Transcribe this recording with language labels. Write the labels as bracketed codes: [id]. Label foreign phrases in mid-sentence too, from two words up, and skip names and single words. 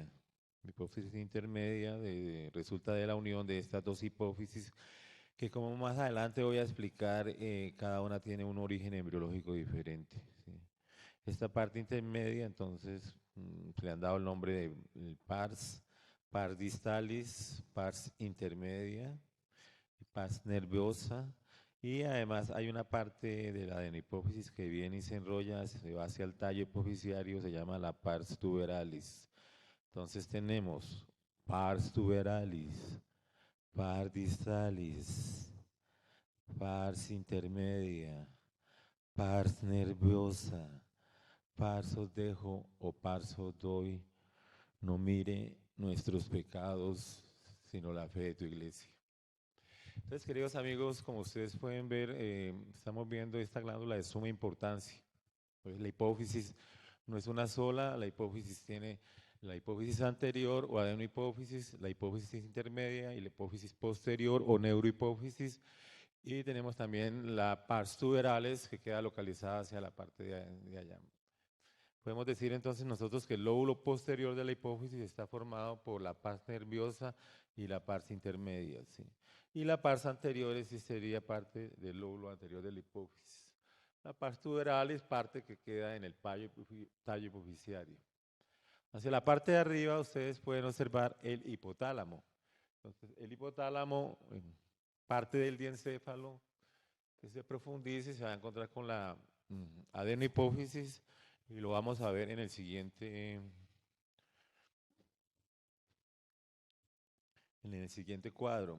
[es] La hipófisis intermedia resulta de la unión de estas dos hipófisis, que como más adelante voy a explicar, cada una tiene un origen embriológico diferente, ¿sí? Esta parte intermedia, entonces, se le han dado el nombre de [la] pars distalis, pars intermedia, pars nerviosa, [es] y además hay una parte de la adenohipófisis que viene y se enrolla, se va hacia el tallo hipofisiario, se llama la [la] pars tuberalis. [es] Entonces tenemos [la] pars tuberalis, pars distalis, pars intermedia, pars nerviosa, [es] pars os dejo o pars os doy. No mire nuestros pecados, sino la fe de tu iglesia. Entonces, queridos amigos, como ustedes pueden ver, estamos viendo esta glándula de suma importancia. Pues la hipófisis no es una sola, la hipófisis tiene la hipófisis anterior o adenohipófisis, la hipófisis intermedia y la hipófisis posterior o neurohipófisis, y tenemos también la [la] pars tuberalis [es] que queda localizada hacia la parte de allá. Podemos decir entonces nosotros que el lóbulo posterior de la hipófisis está formado por la [la] pars nerviosa [es] y la [la] pars intermedia, [es] ¿sí? Y la [la] pars anterior [es] sí sería parte del lóbulo anterior de la hipófisis. La [la] pars tuberalis, [es] parte que queda en el tallo hipofisiario. Hacia la parte de arriba ustedes pueden observar el hipotálamo. Entonces, el hipotálamo, parte del diencéfalo, que se profundice, se va a encontrar con la adenohipófisis, Y lo vamos a ver en el siguiente cuadro.